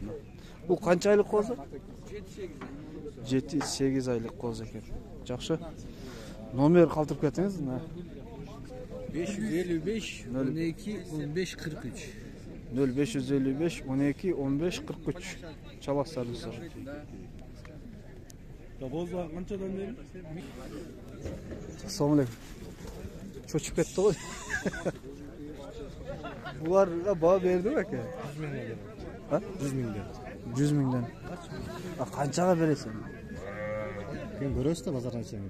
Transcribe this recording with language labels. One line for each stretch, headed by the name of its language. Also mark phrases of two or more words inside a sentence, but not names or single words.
Kyrgyz: Бул канча айлык козу? 7-8 айлык козу экен. Жакшы. Номер калтырып кетиңиз, мына. 555 12 15 43. 0555 12 15 43. Чаласыздар достор. Бозлар канчадан бери?
Uzbek: Assalomu alaykum. Cho'chib ketdi qo'y.
Kyrgyz: Bular baa berdimi aka?
Uzbek: 100 mingdan. Ha? 100 mingdan. 100 mingdan. Qanchaga berasan? Men ko'rasiz-da bozordan chiqaman.